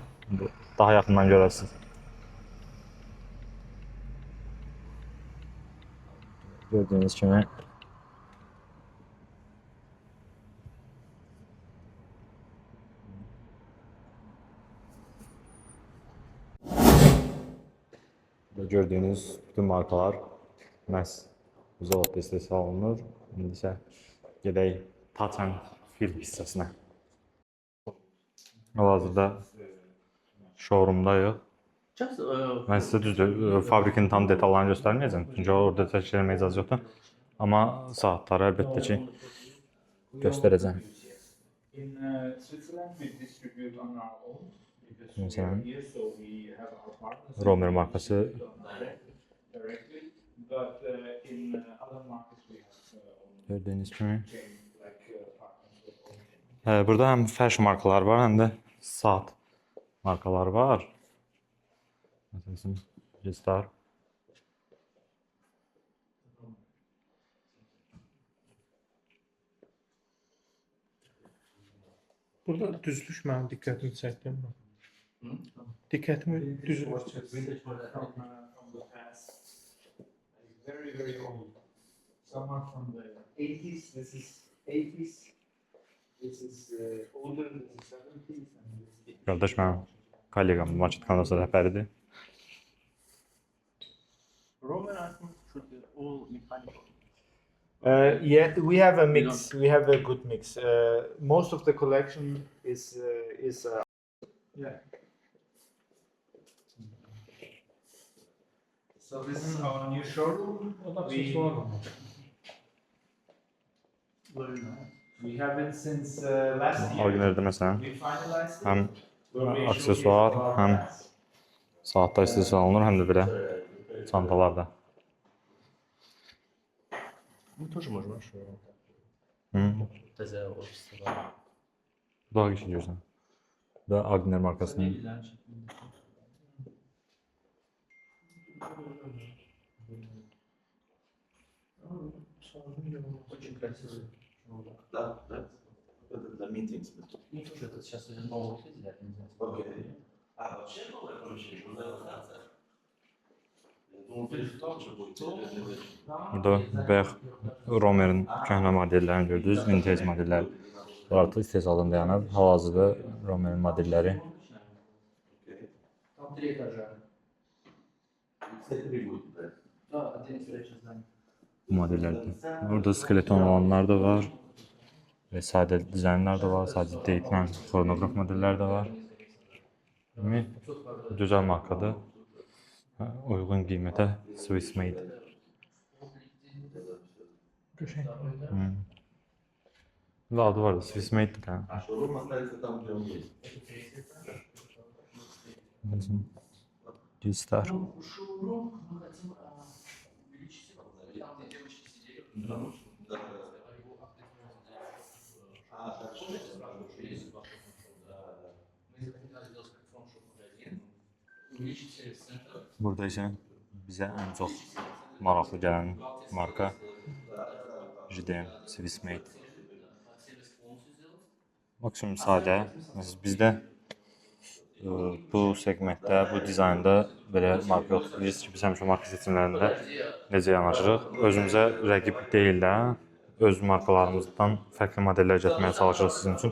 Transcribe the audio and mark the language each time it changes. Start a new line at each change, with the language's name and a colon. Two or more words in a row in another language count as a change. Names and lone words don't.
Azerbaijani: Daha yaxından görəsiniz. Gördüyünüz kimi gördüyünüz bütün markalar məhz bu zavodda istehsal olunur. İndi isə gedək
English: touch and feel
Azerbaijani: hissəsinə. Hal-hazırda showroomdayıq. Mən sizə düzdür, fabrikin tam detallarını göstərməyəcəm. Çünki orada çəkiş eləməyə icazə yoxdur. Amma saatları əlbəttə ki göstərəcəm.
English: In Switzerland, we distribute on our own because
Azerbaijani: Mesela
English: we're here, so we have our partners
Azerbaijani: Romer markası
English: directly. But in other markets, we have
Azerbaijani: gördüyünüz kimi.
English: chain like partners.
Azerbaijani: Burada həm fashion markalar var, həm də saat markaları var. Məsələn, G-Star. Burada düzülüş mənim diqqətimi çəkdi. Diqqətimi düzülüş çəkdi.
English: From the past, like very, very old. Some are from the 80s. This is 80s. This is older. This is 70s. And this is
Azerbaijani: Qardaş mənim kolleqam Maçit kanalında rəhbəridir.
English: Roman art should be all mechanical. Yeah, we have a mix. We have a good mix. Most of the collection is yeah. So this is our new showroom. We have it since last year.
Azerbaijani: Orijinaldə məsələn
English: We finalized it.
Azerbaijani: həm
English: We're going to show
Azerbaijani: aksesuar,
English: you our
Azerbaijani: həm
English: plans.
Azerbaijani: saatlar istehsal olunur, həm də belə çantalarda.
Russian: Мы тоже можем, а что?
Azerbaijani: Daha güçlü görsən. Bu da Agner markasının
Russian: Для meetings. Окей. А вообще новое помещение, организация. Я думал, в том же будет.
Azerbaijani: burada bayaq Romer'in köhnə modellərini gördünüz, vintage modellər. Artıq istehsaldan dayanıb. Hal-hazırda Romer'in modelləri
Russian: Там 3 этажа. Кстати, не будет, да. Да, один следующий здание.
Azerbaijani: bu modellərdir. Burada skeleton olanlar da var. Və sadə dizaynlar da var, sadəcə deyilən xronograf modellər də var. Yəni gözəl markadır. Uyğun qiymətə
English: Swiss made.
Azerbaijani: Qəşəng. Bu adı var da
English: Swiss made
Azerbaijani: də.
Russian: А шоурум останется там, где он есть. G-Star. Шоурум мы хотим увеличить его. Там, где девочки сидели. Да. А, так что это? Мы захотели сделать как фронт-шоп-магазин. Увеличить сервис-центр.
Azerbaijani: Burada isə bizə ən çox maraqlı gələn marka JDM
English: Swiss made.
Russian: Сервис полностью сделать.
Azerbaijani: Maksimum sadə. Məsələn bizdə bu segmentdə, bu dizaynda belə marka yoxdur. Bilirsiniz ki, biz həmişə marka seçimlərində necə yanaşırıq? Özümüzə rəqib deyil də, öz markalarımızdan fərqli modellər gətirməyə çalışırıq sizin üçün.